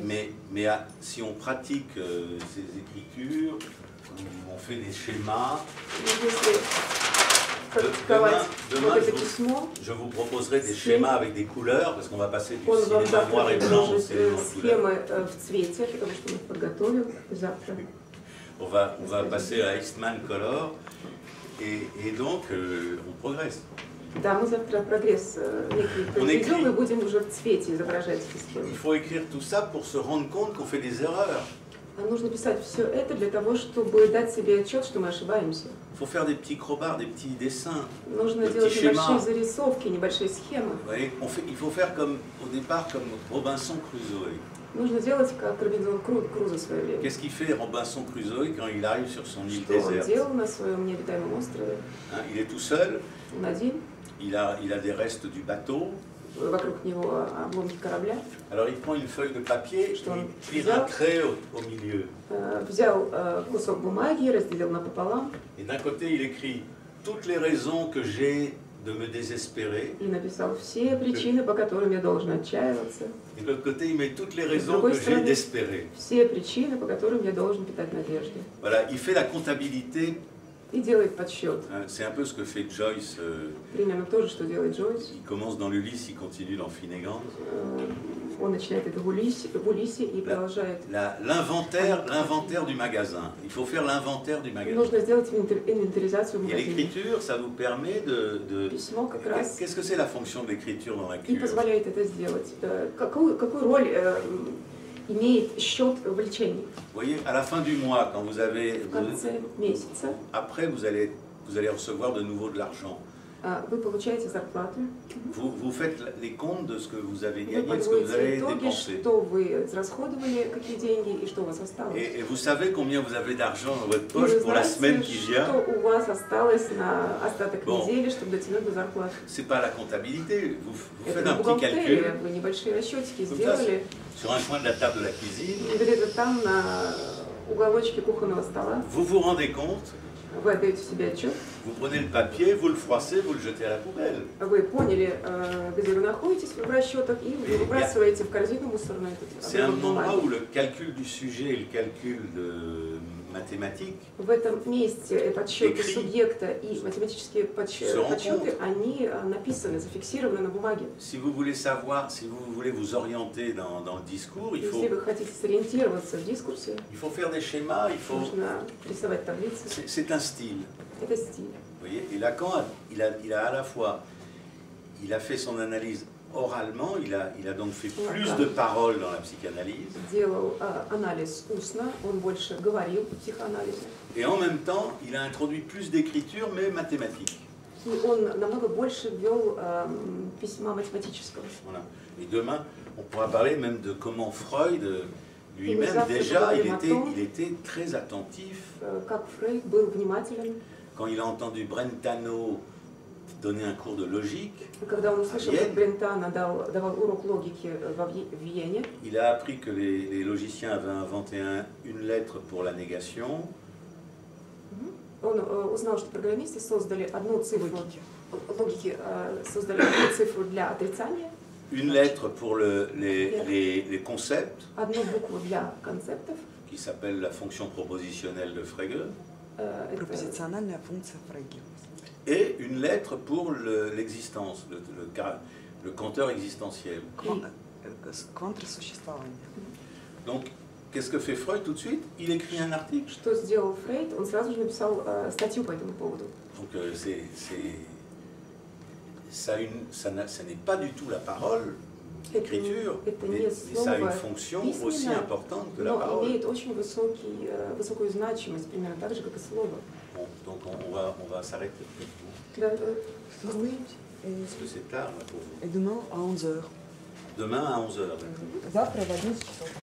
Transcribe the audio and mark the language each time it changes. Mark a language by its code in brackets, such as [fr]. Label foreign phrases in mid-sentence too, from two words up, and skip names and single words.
[fr] Mais si on pratique ces écritures, on fait des schémas. Demain, je vous proposerai des schémas avec des couleurs, parce qu'on va passer du cinéma noir et blanc au cinéma en couleur. On va passer à Eastman Color, et donc on progresse. [ru] Да, мы завтра прогресс произведем и будем уже в цвете изображать схемы. [fr] Il faut écrire tout ça pour se rendre compte qu'on fait des erreurs. [ru] Нужно писать все это для того, чтобы дать себе отчет, что мы ошибаемся. [fr] Il faut faire des petits crobards, des petits dessins, [ru] Нужно делать небольшие зарисовки, небольшие схемы. [fr] Il faut faire comme au départ comme Robinson Crusoe. [ru] Нужно делать как Робинзон Крузо в свое время. [fr] Qu'est-ce qu'il fait Robinson Crusoe quand il arrive sur son île déserte? [ru] Что он делал на своем необитаемом острове? [fr] Il est tout seul. [ru] Он один. [fr] Il a des restes du bateau. [ru] Вокруг него обломки корабля. [fr] Alors il prend une feuille de papier, il tire un trait au milieu. [ru] Взял кусок бумаги, разделил напополам. [fr] Et d'un côté il écrit toutes les raisons que j'ai de me désespérer. [ru] И написал все причины, по которым я должен отчаиваться. [fr] Et de l'autre côté il met toutes les raisons que j'ai d'espérer. [ru] Все причины, по которым я должен питать надежды. [fr] Voilà, il fait la comptabilité. [ru] И делает подсчет. [fr] C'est un peu ce que fait Joyce. [ru] Примерно то же, что делает Джойс. [fr] Il commence dans l'Ulysse, il continue dans Finnegan. [ru] Он начинает это в Улиссе и продолжает. [fr] L'inventaire du magasin. Il faut faire l'inventaire du magasin. [ru] Нужно сделать инвентаризацию магазина. [fr] Et l'écriture, ça vous permet de. [ru] Письмо как раз. [fr] Qu'est-ce que c'est la fonction de l'écriture dans la cure? [ru] И позволяет это сделать. Какую роль имеет счет в лечении? [fr] Vous voyez, à la fin du mois, quand vous avez. [ru] В конце месяца. [fr] Après, vous allez recevoir de nouveau de l'argent. [ru] Вы получаете зарплату. [fr] Vous faites les comptes de ce que vous avez gagné, de ce que vous avez dépensé. [ru] Что вы израсходовали, какие деньги и что у вас осталось. [fr] Et vous savez combien vous avez d'argent dans votre poche pour la semaine qui vient. [ru] Что у вас осталось на остаток недели, чтобы дотянуть до зарплаты. [fr] C'est pas la comptabilité. Vous faites un petit calcul. [ru] Вы небольшие расчетики сделали. [fr] Sur un coin de la table de la cuisine. [ru] Где-то там на уголочке кухонного стола. [fr] Vous vous rendez compte [ru] Вы отдаете себе отчет. [fr] Vous prenez le papier, vous le froissez, vous le jetez à la poubelle. [ru] Вы поняли, где вы находитесь в расчетах, и вы выбрасываете в корзину мусорную. [fr] C'est un endroit où le calcul du sujet et le calcul de mathématiques [ru] В этом месте подсчеты субъекта и математические подсчеты, они написаны, зафиксированы на бумаге. [fr] Si vous voulez savoir, si vous voulez vous orienter dans le discours, il faut, [ru] Если вы хотите сориентироваться в дискурсе, [fr] il faut faire des schémas, il faut... [ru] нужно рисовать таблицы. [fr] C'est un style. [ru] Это стиль. [fr] Vous voyez, et Lacan, il a à la fois, il a fait son analyse oralement, il a donc fait plus de paroles dans la psychanalyse. [ru] Делал анализ устно, он больше говорил по психоанализу. [fr] Et en même temps, il a introduit plus d'écriture, mais mathématique. [ru] И он намного больше ввел письма математического. [fr] Voilà. Et demain, on pourra parler même de comment Freud lui-même, déjà, il était très attentif. [ru] Как Фрейд был внимателен. [fr] Quand il a entendu Brentano donner un cours de logique, [ru] Когда он услышал, как Брентано давал урок логики в Вене, [fr] il a appris que les logiciens avaient inventé une lettre pour la négation. [ru] Он узнал, что программисты создали одну цифру логики, создали одну цифру для отрицания, [fr] Une lettre pour les concepts, [ru] одну букву для концептов, [fr] qui s'appelle la fonction propositionnelle de Frege, [ru] Пропозициональная функция Фрейги. [fr] et une lettre pour l'existence, le compteur existentiel. [ru] Квантросуществование. [fr] Donc, qu'est-ce que fait Freud tout de suite? Il écrit un article. [ru] Что сделал Фрейд? Он сразу же написал статью по этому поводу. [fr] Donc, ça n'est pas du tout la parole, l'écriture, mais ça a une fonction aussi importante que la [ru] но [fr] parole. [ru] имеет очень высокую значимость, примерно так же, как и слово. [fr] Bon, donc on va s'arrêter. [ru] Да, [fr] Oui. Parce que c'est tard là, pour vous. Et demain à 11h. Demain à 11h. [ru] Завтра в 11 часов.